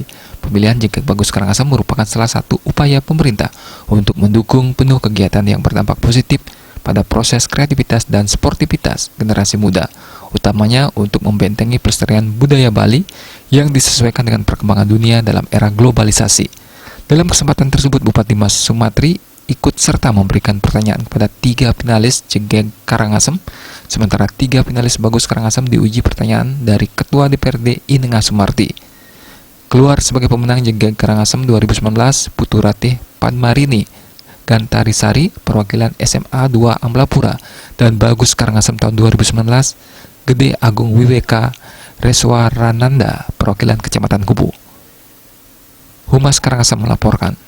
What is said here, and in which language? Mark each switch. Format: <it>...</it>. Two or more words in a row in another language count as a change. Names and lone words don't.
<id>Pemilihan Jegek Bagus Karangasem merupakan salah satu upaya pemerintah untuk mendukung penuh kegiatan yang berdampak positif pada proses kreativitas dan sportivitas generasi muda, utamanya untuk membentengi pelestarian budaya Bali yang disesuaikan dengan perkembangan dunia dalam era globalisasi. Dalam kesempatan tersebut, Bupati Mas Sumatri ikut serta memberikan pertanyaan kepada 3 finalis Jegek Karangasem, sementara 3 finalis Bagus Karangasem diuji pertanyaan dari Ketua DPRD Inengah Sumarti. Keluar sebagai pemenang Jegek Karangasem 2019, Putu Ratih Padmarini Gantarisari, perwakilan SMA 2 Amblapura, dan Bagus Karangasem tahun 2019, Gede Agung Wiweka Reswarananda, perwakilan Kecamatan Kubu. Humas Karangasem melaporkan.</id>